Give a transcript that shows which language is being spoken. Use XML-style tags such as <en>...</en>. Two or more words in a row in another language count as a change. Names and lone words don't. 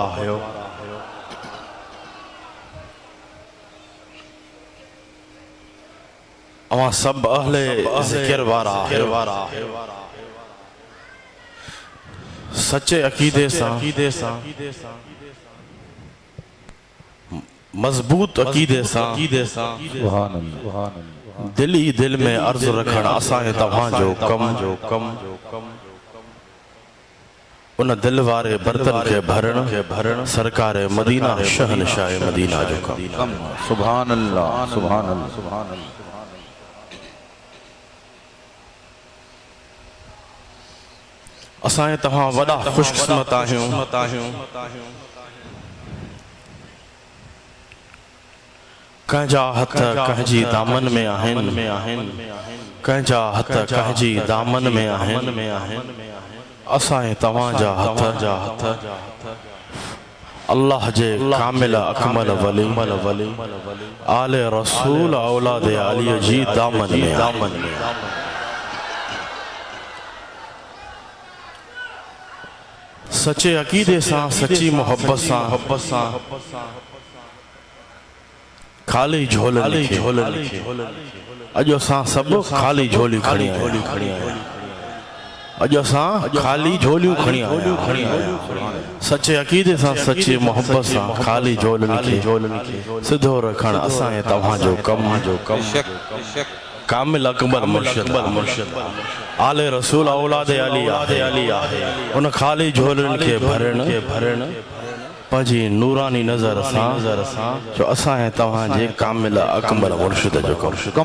<sd>अवां सभु अहले ज़िक्र वारा आहियो सच्चे अकीदे सां मज़बूत अकीदे सां दिल ही दिल में अर्ज़ रखण असांजे तव्हांजो कम उन दिल वारे बर्तन के भरण सरकार मदीना शहनशाह मदीना जो कम।</sd> <ar>سبحان الله.</ar> <sd>असांजे तव्हां वॾा ख़ुशकिस्मत आहियूं कंहिंजा हथ कंहिंजी दामन में आहिनि कंहिंजा हथ कंहिंजी दामन में आहिनि असांजे तव्हांजा हथ अल्लाह जे कामिल अकमल वली आले रसूल औलाद अली जी दामन में सच्चे अकीदे सां सच्ची मोहब्बत सां खाली झोल अॼु असां सभु खाली झोली खणी अॼु असां खाली झोलियूं खणी सच्चे अकीदे सां सच्ची मोहब्बत सां खाली झोलनि खे सिधो रखण असांजे तव्हांजो कम कामिल अकबर मुर्शिद आले रसूल औलाद अली आहे उन खाली झोलनि खे भरण पंहिंजी नूरानी नज़र सां जो असांजे तव्हांजे कामिल अकबर मुर्शिद जो कम।</sd>